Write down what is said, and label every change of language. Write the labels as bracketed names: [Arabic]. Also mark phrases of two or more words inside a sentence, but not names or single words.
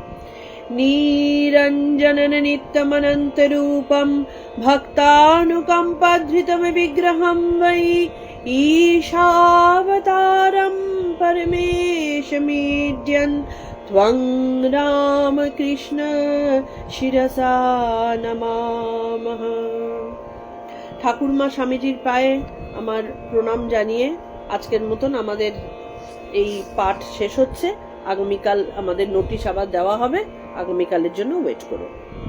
[Sanskrit] निरञ्जनन नित्यमनन्तरूपं भक्तानुकम्पाधृतं विग्रहं वै ईशावतारं परमेशमीड्यन् त्वं रामकृष्ण शिरसा नमामः। [Bangla] ঠাকুরমা স্বামীজির পায়ে আমার প্রণাম জানিয়ে আজকের মতন আমাদের এই পাঠ শেষ হচ্ছে। আগামীকাল আমাদের নোটিশ আবার দেওয়া হবে, আগামীকালের জন্য ওয়েট করো।